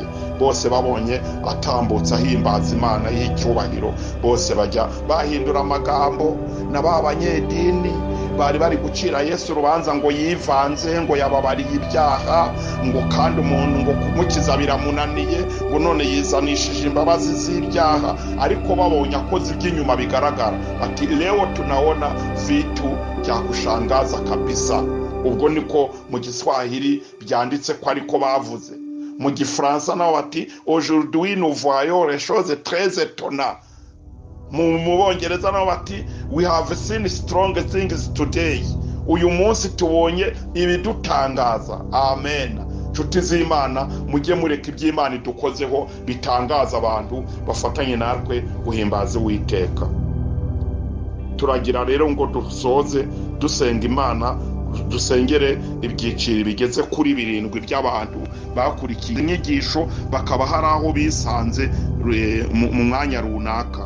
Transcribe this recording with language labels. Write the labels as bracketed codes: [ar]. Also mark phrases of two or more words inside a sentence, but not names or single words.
[rw] Bose babonye atambutse ahimbaza Imana y'icyubahiro, bose bajya bahindura amagambo. Na b'abanyedini bari gucira Yesu urubanza ngo yivanze, ngo yababariye ibyaha, ngo kandi umuntu ngo kumukiza biramunaniye, ngo none yizanishije imbabazi z'ibyaha. Ariko babonye akoze iby'inyuma bigaragara, ati [sw] leo tunaona vitu vya kushangaza kabisa. [rw] Ubwo niko mu Giswahili byanditse ko ariko bavuze. Mu Gifaransa nabo bati [fr] aujourd'hui nous voyons les choses très étonnantes. [rw] Mu Bongereza nabo bati [en] we have seen strong things today. [rw] Uyu munsi tubonye ibidutangaza. Amen. Nshuti z'Imana, mujye mureka iby'Imana idukozeho bitangaza abantu, bafatanye natwe guhimbaza Uwiteka. Turagira rero ngo dusoze dusenga Imana, dusengere ibyiciro bigeze kuri 7 by'abantu bakurikiye inyigisho, bakaba hari aho bisanze mu mwanya runaka.